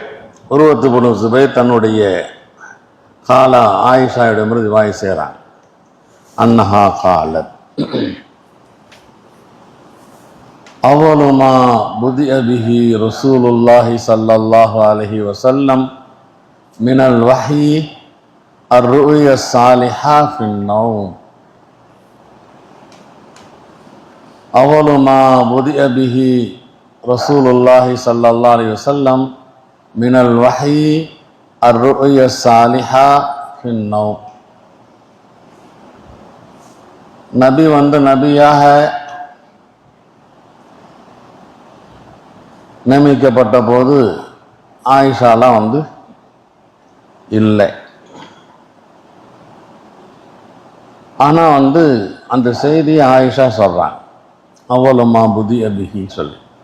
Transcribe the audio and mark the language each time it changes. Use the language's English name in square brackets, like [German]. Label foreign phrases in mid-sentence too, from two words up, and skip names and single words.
[Tamil] உர்வத்து இப்னு ஸுபைர் தன்னுடைய காலா ஆயிஷாவிடமிருந்து ரிவாய் செய்கிறான். [Arabic] أنها قالت أول ما بدئ به رسول الله صلى الله عليه وسلم من الوحي الرؤيا الصالحة في النوم. أول ما بدأ به رسول الله صلى الله عليه وسلم من الوحي الرؤيا الصالحة في النوم. [Tamil] நபி நபியாக நியமிக்கப்பட்ட போது ஆயிஷாலாம் இல்லை. ஆனால் அந்த செய்தியை ஆயிஷா சொல்கிறாங்க, [Arabic] أول ما بدئ به [Tamil] சொல்லி.